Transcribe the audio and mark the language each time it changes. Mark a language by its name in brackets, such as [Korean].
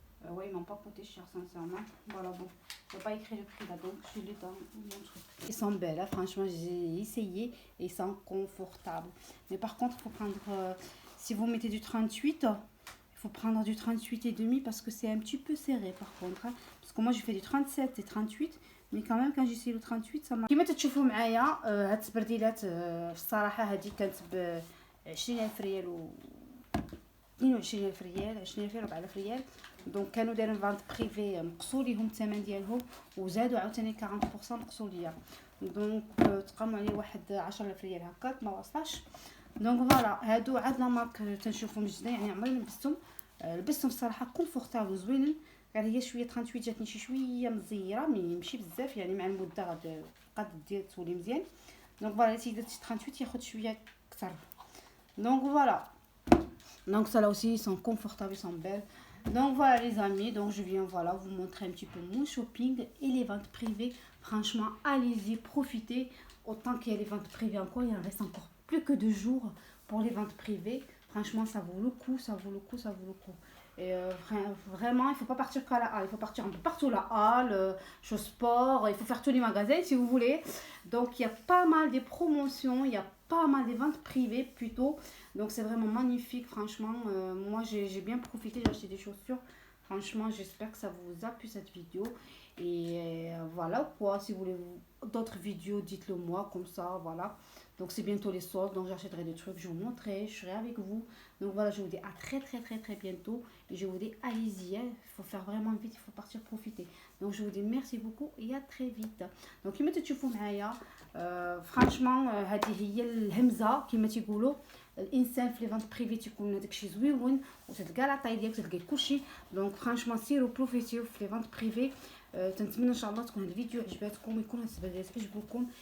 [French] Ouais, ils m'ont pas coûté cher, sincèrement. Voilà, bon. Je n'ai pas écrit le prix là, donc je l'ai dans mon truc. Ils sont belles, hein. Franchement, j'ai essayé et ils sont confortables. Mais par contre, il faut prendre, si vous mettez du 38, il faut prendre du 38,5 parce que c'est un petit peu serré par contre. Hein. Parce que moi, j'ai fait du 37 et 38. Mais quand même, quand j'essaye le 38, ça m'a... [Arabic] كما تشوفوا معايا هاد التبرديلات الصراحة هذه كانت ب 20,000 ريال و 22,000 ريال 20,000 ريال 4,000 ريال. دونك كانوا دايرين فانت بريفي نقصوا ليهم الثمن ديالهم وزادوا عاوتاني 40% نقصوا ليا. دونك تقاموا عليه واحد 10,000 ريال هكاك ما وصلش. دونك فوالا هادو عاد لا مارك تنشوفهم جدا يعني عمري لبستهم الصراحه كونفورتابل زوينين. غير هي شويه 38 جاتني شي شويه مزيره ماشي بزاف يعني مع المده غاد دير تولي مزيان. دونك فوالا سي درتي 38 ياخذ شويه اكثر. دونك فوالا [French] donc ça là aussi ils sont confortables, ils sont belles. Donc voilà les amis, donc je viens voilà vous montrer un petit peu mon shopping et les ventes privées. Franchement allez-y, profitez. Autant qu'il y a les ventes privées encore, il en reste encore plus que 2 jours pour les ventes privées. Franchement ça vaut le coup, ça vaut le coup, ça vaut le coup. Et vraiment, il ne faut pas partir qu'à la halle, il faut partir un peu partout, la halle, chez sport, il faut faire tous les magasins si vous voulez. Donc il y a pas mal de promotions, il y a pas mal de ventes privées plutôt. Donc c'est vraiment magnifique, franchement. Moi j'ai bien profité, j'ai acheté des chaussures. Franchement, j'espère que ça vous a plu cette vidéo. Et voilà quoi, si vous voulez d'autres vidéos, dites-le moi comme ça, voilà. Donc c'est bientôt les soldes, donc j'achèterai des trucs, je vous montrerai, je serai avec vous. Donc voilà, je vous dis à très bientôt. Et je vous dis allez-y, il faut faire vraiment vite, il faut partir profiter. Donc je vous dis merci beaucoup et à très vite. [Arabic] Donc كما تشوفوا معايا فرانشمون هذه هي الهمزه كما تيقولوا الانسان في لي فانت بريفي تيكون داكشي زويون وتلقى لا طاي ديالك تلقى كلشي. دونك فرانشمون سيروا بروفيتيو في لي فانت بريفي. تنتمنى ان شاء الله تكون هذا الفيديو عجباتكم ويكون هاد الفيديوهات عجبوكم.